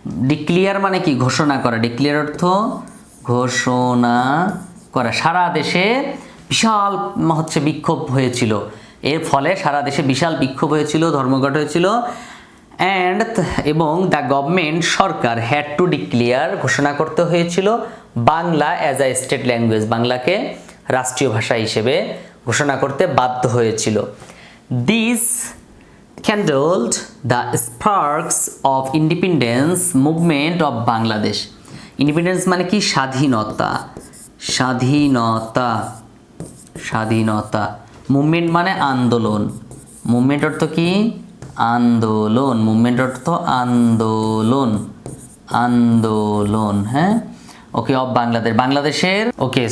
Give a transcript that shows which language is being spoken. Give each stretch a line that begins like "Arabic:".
Bangla: Declare মানে কি ঘোষণা করা, ডিক্লিয়ার অর্থ ঘোষণা করা, সারা দেশে বিশাল হচ্ছে বিক্ষোভ হয়েছিল, এর ফলে সারা দেশে বিশাল বিক্ষোভ হয়েছিল, ধর্মঘট হয়েছিল, অ্যান্ড এবং the government Sarkar
English: had to declare
Bangla: ঘোষণা করতে হয়েছিল Bangla
English: as a state language,
Bangla: বাংলাকে রাষ্ট্রীয় ভাষা হিসেবে ঘোষণা করতে বাধ্য হয়েছিল।
English: This kindled the sparks of independence movement of Bangladesh.
Bangla: Independence মানে কি স্বাধীনতা, স্বাধীনতা, স্বাধীনতা, মুভমেন্ট মানে আন্দোলন, মুভমেন্ট অর্থ কি আন্দোলন, মুভমেন্ট অর্থ আন্দোলন, আন্দোলন, হ্যাঁ, ওকে, অফ বাংলাদেশ, বাংলাদেশের, ওকে।